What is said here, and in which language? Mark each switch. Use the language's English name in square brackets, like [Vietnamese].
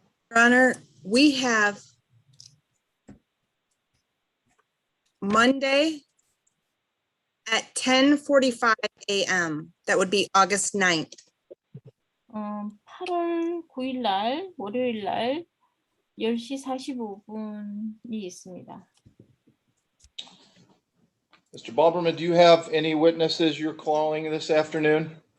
[English] Your Honor, we have Monday at 10:45 a.m. That would be August 9th. [Korean] 8월 9일 날 월요일 날 10시 45분이 있습니다. [English] Mr. Balderman, do you have any witnesses you're calling this afternoon?